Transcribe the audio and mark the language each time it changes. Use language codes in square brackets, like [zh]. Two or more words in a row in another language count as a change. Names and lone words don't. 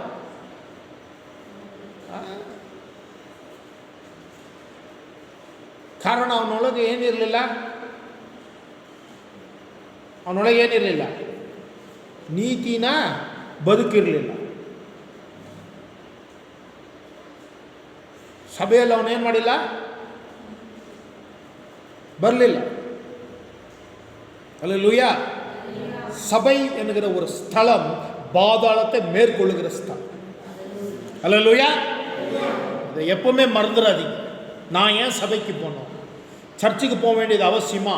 [kn] ಕಾರಣ ಅವನೊಳಗೆ ಏನಿರಲಿಲ್ಲ, ಅವನೊಳಗೆ ಏನಿರಲಿಲ್ಲ, ನೀತಿನ ಬದುಕಿರಲಿಲ್ಲ. ಸಭೆಯಲ್ಲಿ ಅವನೇನು ಮಾಡಿಲ್ಲ, ಬರಲಿಲ್ಲ. [ta] ஹல்லேலூயா. சபை என்கிற ஒரு ஸ்தலம் பாதாளத்தை மேற்கொள்ளுகிற ஸ்தலம். ஹல்லேலூயா. இதை எப்பவுமே மறந்துடாதீங்க. நான் ஏன் சபைக்கு போனோம், சர்ச்சுக்கு போக வேண்டியது அவசியமா?